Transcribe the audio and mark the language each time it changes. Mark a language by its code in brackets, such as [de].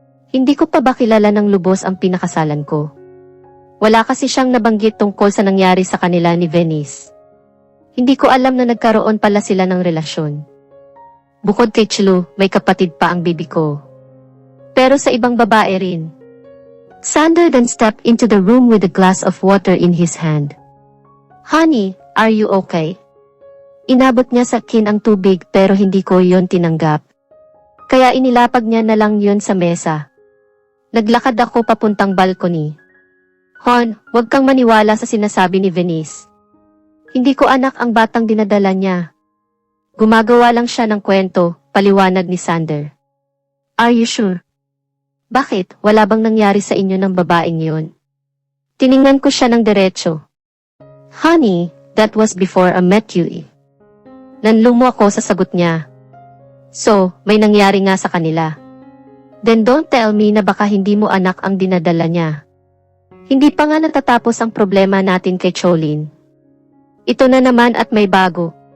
[tl] Hindi ko pa ba kilala ng lubos ang pinakasalan ko? Wala kasi siyang nabanggit tungkol sa nangyari sa kanila ni Venice. Hindi ko alam na nagkaroon pala sila ng relasyon. Bukod kay Chlu, may kapatid pa ang bibi ko. Pero sa ibang babae rin. [en] Sander then stepped into the room with a glass of water in his hand. Honey, are you okay? [tl] Inabot niya sa akin ang tubig pero hindi ko yon tinanggap. Kaya inilapag niya na lang yon sa mesa. Naglakad ako papuntang balcony. Hon, huwag kang maniwala sa sinasabi ni Venice. Hindi ko anak ang batang dinadala niya. Gumagawa lang siya ng kwento, paliwanag ni Sander. [en] Are you sure? [tl] Bakit, wala bang nangyari sa inyo ng babaeng yun? Tiningnan ko siya ng diretso. [en] Honey, that was before I met you eh. [tl] Nanlumo ako sa sagot niya. So, may nangyari nga sa kanila. [en] Then don't tell me [tl] na baka hindi mo anak ang dinadala niya. Hindi pa nga natatapos ang problema natin kay Cholin. Ito na naman at may bago.